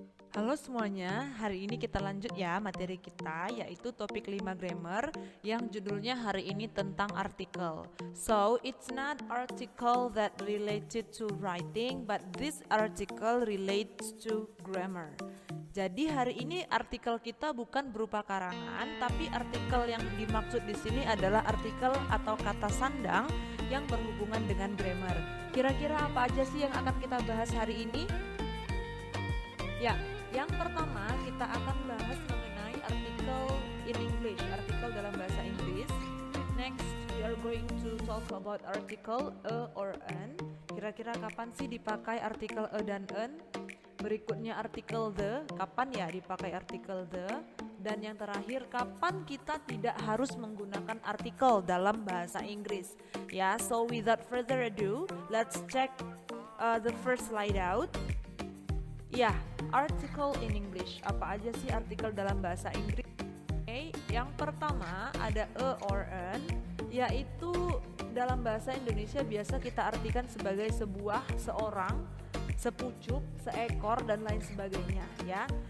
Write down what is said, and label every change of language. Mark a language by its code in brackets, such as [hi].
[id] Halo semuanya, hari ini kita lanjut ya materi kita yaitu topik 5 grammar yang judulnya hari ini tentang artikel. [en] So, it's not article that related to writing, but this article relates to grammar. [id] Jadi hari ini artikel kita bukan berupa karangan, tapi artikel yang dimaksud di sini adalah artikel atau kata sandang yang berhubungan dengan grammar. Kira-kira apa aja sih yang akan kita bahas hari ini? Ya, yang pertama kita akan bahas mengenai artikel [en] in English, [id] artikel dalam bahasa Inggris. [en] Next, we are going to talk about article a or an. [id] Kira-kira kapan sih dipakai artikel a dan an? Berikutnya artikel the, kapan ya dipakai artikel the? Dan yang terakhir, kapan kita tidak harus menggunakan artikel dalam bahasa Inggris? [en] Ya, so without further ado, let's check the first slide out. Ya, article in English. [id] Apa aja sih artikel dalam bahasa Inggris? Okay, yang pertama ada a or an, yaitu dalam bahasa Indonesia biasa kita artikan sebagai sebuah, seorang, sepucuk, seekor, dan lain sebagainya ya.